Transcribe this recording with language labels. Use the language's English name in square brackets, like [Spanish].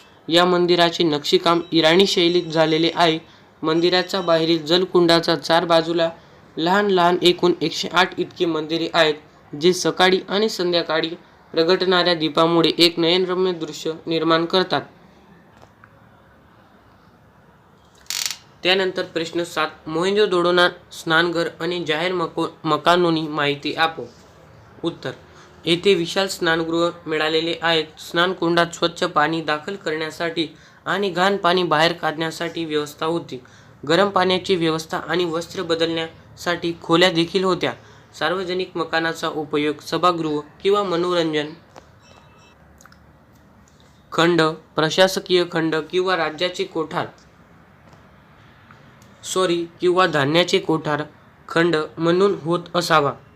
[Marathi] या मंदिराचे नक्षीकाम इराणी शैलीत झालेले आहे. मंदिराच्या बाहेरील जलकुंडाच्या 4 बाजूला लहान लहान एकूण 108 इतकी मंदिरे आहेत, जे सकाळी आणि संध्याकाळी प्रगटणाऱ्या दीपामुळे एक नयनरम्य दृश्य निर्माण करतात. त्यानंतर प्रश्न 7. [Gujarati] મોહેંજો-દડોના સ્નાનઘર અને જાહેર મકાનોની માહિતી આપો. [Marathi] उत्तर. येथे विशाल स्नानगृह मिळालेले आहेत. स्नानकुंडात स्वच्छ पाणी दाखल करण्यासाठी आणि घाण पाणी बाहेर काढण्यासाठी व्यवस्था होती. गरम पाण्याची व्यवस्था आणि वस्त्र बदलण्यासाठी खोल्या देखील होत्या. सार्वजनिक मकानाचा उपयोग सभागृह किंवा मनोरंजन खंड, प्रशासकीय खंड किंवा राज्याचे कोठार किंवा धान्याचे कोठार खंड म्हणून होत असावा.